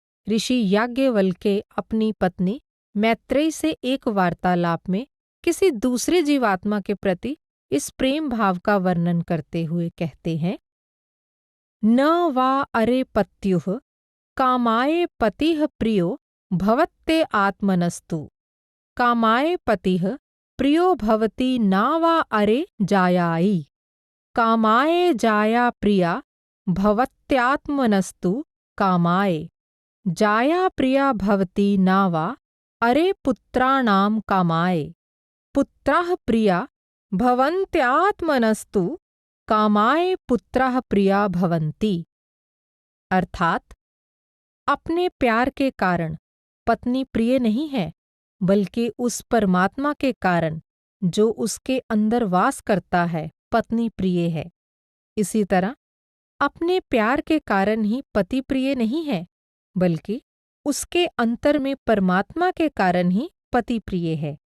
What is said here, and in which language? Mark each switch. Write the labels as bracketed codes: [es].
[hi] ऋषि याज्ञवल्क्य अपनी पत्नी मैत्रेयी से एक वार्तालाप में किसी दूसरे जीवात्मा के प्रति इस प्रेम भाव का वर्णन करते हुए कहते हैं, [sa] न वा अरे पत्युः कामाय पतिः प्रियो भवत्ते आत्मनस्तु। कामाय पतिः प्रियो भवति न वा अरे जायायै। कामाय जाया प्रिया भवत्यात्मनस्तु कामाय। जाया प्रिया भवति न वा अरे पुत्राणां कामाय। पुत्राः प्रिया भवन्त्यात्मनस्तु कामाय पुत्राः प्रिया भवन्ति। [hi] अर्थात अपने प्यार के कारण पत्नी प्रिय नहीं है, बल्कि उस परमात्मा के कारण जो उसके अंदर वास करता है पत्नी प्रिय है। इसी तरह अपने प्यार के कारण ही पति प्रिय नहीं है, बल्कि उसके अंतर में परमात्मा के कारण ही पति प्रिय है।